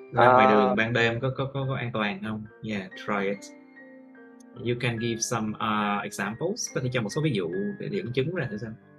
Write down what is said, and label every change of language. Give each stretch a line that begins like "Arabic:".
Vietnamese: Ra ngoài đường ban đêm có an toàn không?
English: Yeah, try it. You can give some examples.
Vietnamese: Có thể cho một số ví dụ để điểm chứng ra thử xem.